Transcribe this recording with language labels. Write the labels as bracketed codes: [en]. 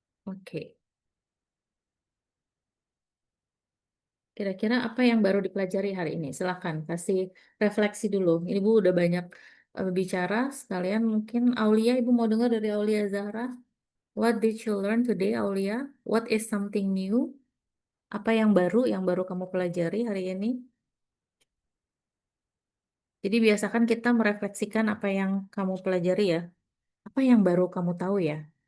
[id] Oke. Kira-kira apa yang baru dipelajari hari ini? Silahkan kasih refleksi dulu. Ini Bu udah banyak bicara. Sekalian mungkin Aulia, Ibu mau dengar dari Aulia Zahra. [en] What did you learn today, Aulia? What is something new? [id] Apa yang baru kamu pelajari hari ini? Jadi biasakan kita merefleksikan apa yang kamu pelajari ya. Apa yang baru kamu tahu ya?